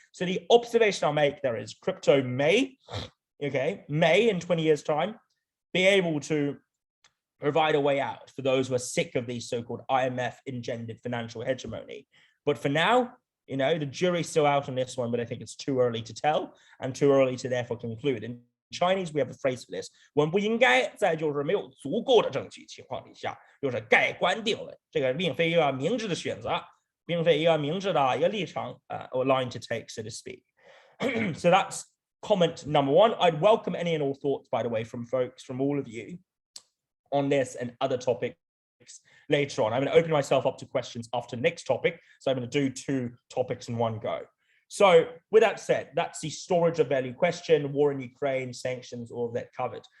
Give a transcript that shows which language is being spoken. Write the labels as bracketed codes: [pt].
[en] So the observation I'll make there is crypto may in 20 years' time, be able to provide a way out for those who are sick of these so-called IMF engendered financial hegemony. But for now, the jury's still out on this one, but I think it's too early to tell and too early to therefore conclude. In Chinese, we have a phrase for this: [zh] 我们不应该在就是没有足够的证据情况底下，就是盖棺定论。这个并非一个明智的选择，并非一个明智的一个立场 [en] or line to take, so to speak. So that's comment number one. I'd welcome any and all thoughts, by the way, from folks, from all of you, on this and other topics later on. I'm going to open myself up to questions after the next topic. So I'm going to do 2 topics in one go. So with that said, that's the storage of value question, war in Ukraine, sanctions, all of that covered.